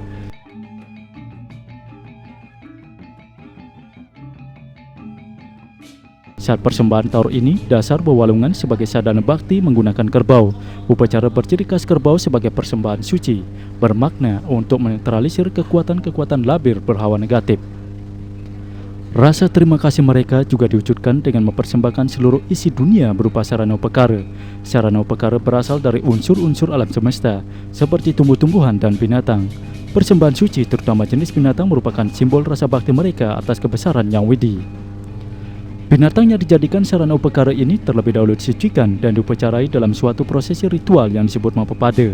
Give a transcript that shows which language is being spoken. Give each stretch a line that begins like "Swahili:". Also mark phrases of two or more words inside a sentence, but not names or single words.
Indonesian: Saat persembahan Taur ini, dasar bewalungan sebagai sadana bakti menggunakan kerbau. Upacara berciri khas kerbau sebagai persembahan suci, bermakna untuk menetralisir kekuatan-kekuatan labir berhawa negatif. Rasa terima kasih mereka juga diwujudkan dengan mempersembahkan seluruh isi dunia berupa sarana upakara. Sarana upakara berasal dari unsur-unsur alam semesta, seperti tumbuh-tumbuhan dan binatang. Persembahan suci, terutama jenis binatang, merupakan simbol rasa bakti mereka atas kebesaran Yang Widi. Binatang yang dijadikan sarana upakara ini terlebih dahulu disucikan dan diupacarai dalam suatu prosesi ritual yang disebut Mapapada.